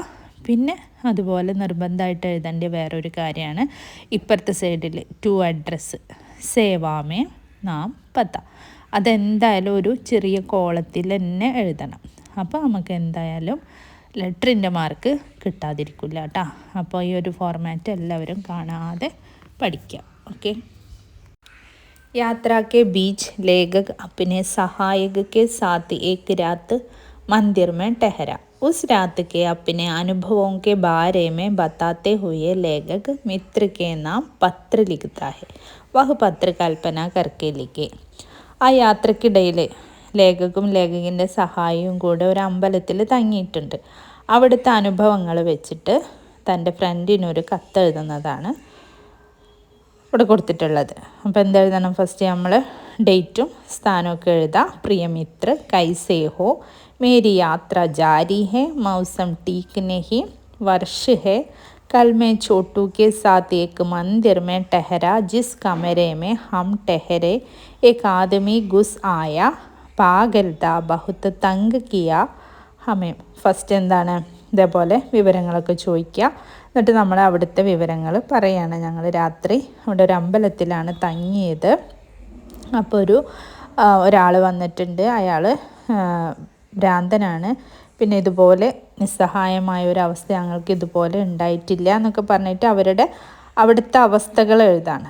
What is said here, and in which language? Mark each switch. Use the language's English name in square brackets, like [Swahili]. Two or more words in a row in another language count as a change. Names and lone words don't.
[Malayalam] പിന്നെ അതുപോലെ നിർബന്ധമായിട്ട് എഴുതേണ്ട വേറൊരു കാര്യമാണ് ഇപ്പുറത്തെ സൈഡിൽ [English] to address [Hindi] सेवा में नाम पता. [Malayalam] അതെന്തായാലും ഒരു ചെറിയ കോളത്തിൽ തന്നെ എഴുതണം. അപ്പോൾ നമുക്ക് എന്തായാലും ലെറ്ററിൻ്റെ മാർക്ക് കിട്ടാതിരിക്കില്ല കേട്ടോ. അപ്പോൾ ഈ ഒരു ഫോർമാറ്റ് എല്ലാവരും കാണാതെ പഠിക്കാം. ഓക്കെ. [Hindi] यात्रा के बीच लेखक अपने सहायक के साथ एक रात मंदिर में ठहरा. उस रात के अपने अनुभवों के बारे में बताते हुए लेखक मित्र के नाम पत्र लिखता है. वह पत्र कल्पना करके लिखे. [Malayalam] ആ യാത്രക്കിടയിൽ ലേഖകും ലേഖകൻ്റെ സഹായിയും കൂടെ ഒരു അമ്പലത്തിൽ തങ്ങിയിട്ടുണ്ട്. അവിടുത്തെ അനുഭവങ്ങൾ വെച്ചിട്ട് തൻ്റെ ഫ്രണ്ടിനൊരു കത്തെഴുതുന്നതാണ് ഇവിടെ കൊടുത്തിട്ടുള്ളത്. അപ്പോൾ എന്തെഴുതണം? ഫസ്റ്റ് നമ്മൾ ഡേറ്റും സ്ഥാനമൊക്കെ എഴുതാം. [Hindi] प्रिय मित्र कैसे हो, मेरी यात्रा जारी है, मौसम ठीक नहीं, वर्षा है, कल मैं छोटू के साथ एक मंदिर में ठहरा. जिस कमरे में हम ठहरे एक आदमी घुस आया. पागल था, बहुत तंग किया हमें. [Malayalam] ഫസ്റ്റ് എന്താണ്? ഇതേപോലെ വിവരങ്ങളൊക്കെ ചോദിക്കുക. എന്നിട്ട് നമ്മൾ അവിടുത്തെ വിവരങ്ങൾ പറയുകയാണ്. ഞങ്ങൾ രാത്രി അവിടെ ഒരു അമ്പലത്തിലാണ് തങ്ങിയത്. അപ്പോൾ ഒരാൾ വന്നിട്ടുണ്ട്. അയാൾ ഭ്രാന്തനാണ്. പിന്നെ ഇതുപോലെ നിസ്സഹായമായ ഒരു അവസ്ഥ ഞങ്ങൾക്ക് ഇതുപോലെ ഉണ്ടായിട്ടില്ല എന്നൊക്കെ പറഞ്ഞിട്ട് അവിടുത്തെ അവസ്ഥകൾ എഴുതാണ്.